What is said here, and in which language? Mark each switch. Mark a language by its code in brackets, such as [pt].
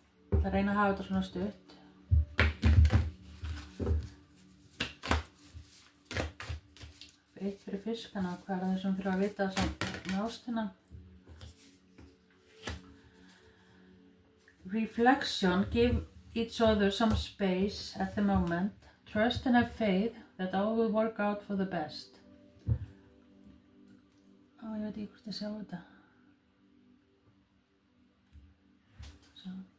[is] Ég ætla að reyna að hafa þetta svona stutt. Eitt fyrir fiskana, hvað er það sem fyrir að vita með ástina? [en] Reflection, give each other some space at the moment. Trust and have faith that all will work out for the best. [is] Ég veit ekki hvort ég sjá þetta. Svo.